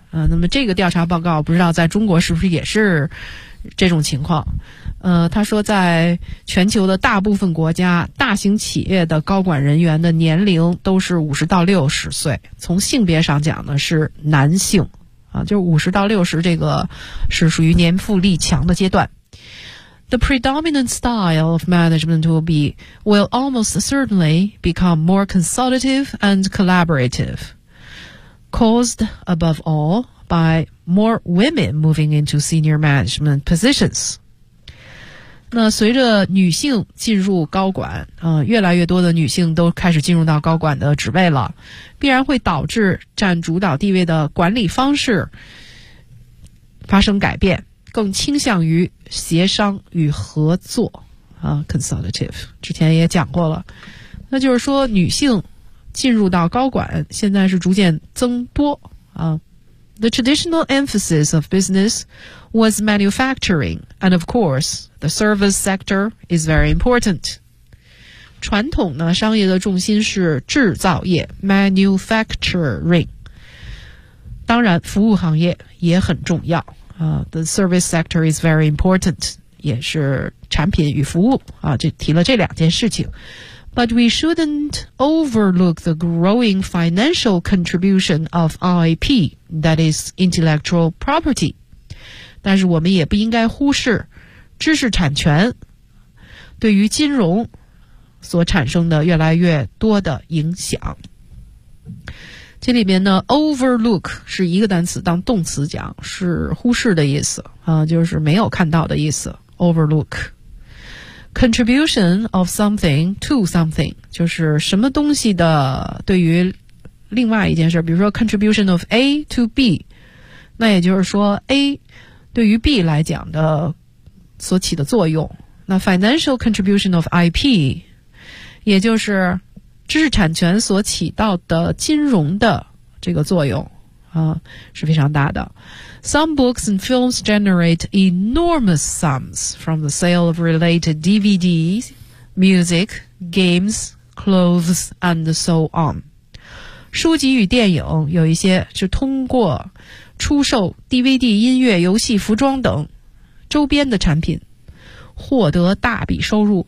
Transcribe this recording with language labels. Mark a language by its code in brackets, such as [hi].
[zh] 那么这个调查报告不知道在中国是不是也是这种情况。他说在全球的大部分国家，大型企业的高管人员的年龄都是50到60岁，从性别上讲呢是男性啊，就是50到60这个是属于年富力强的阶段。 [en] The predominant style of management will almost certainly become more consultative and collaborative. Caused above all by more women moving into senior management positions. [zh] 那随着女性进入高管、越来越多的女性都开始进入到高管的职位了，必然会导致占主导地位的管理方式发生改变，更倾向于协商与合作、consultative 之前也讲过了。那就是说女性进入到高管现在是逐渐增多、 [en] The traditional emphasis of business was manufacturing, and of course, the service sector is very important. [zh] 传统呢，商业的重心是制造业 manufacturing. 当然服务行业也很重要、 [en] The service sector is very important, [zh] 也是产品与服务、就提了这两件事情。 [en] But we shouldn't overlook the growing financial contribution of IP, that is intellectual property. [zh] 但是我们也不应该忽视知识产权对于金融所产生的越来越多的影响。这里面呢 ,overlook 是一个单词，当动词讲是忽视的意思、就是没有看到的意思 ,overlook。 [en] Contribution of something to something [zh] 就是什么东西的对于另外一件事，比如说 [en] contribution of A to B， [zh] 那也就是说 A 对于 B 来讲的所起的作用。那 [en] financial contribution of IP [zh] 也就是知识产权所起到的金融的这个作用啊，是非常大的。 [en] Some books and films generate enormous sums from the sale of related DVDs, music, games, clothes, and so on. [zh] 书籍与电影有一些是通过出售 DVD、音乐、游戏、服装等周边的产品获得大笔收入。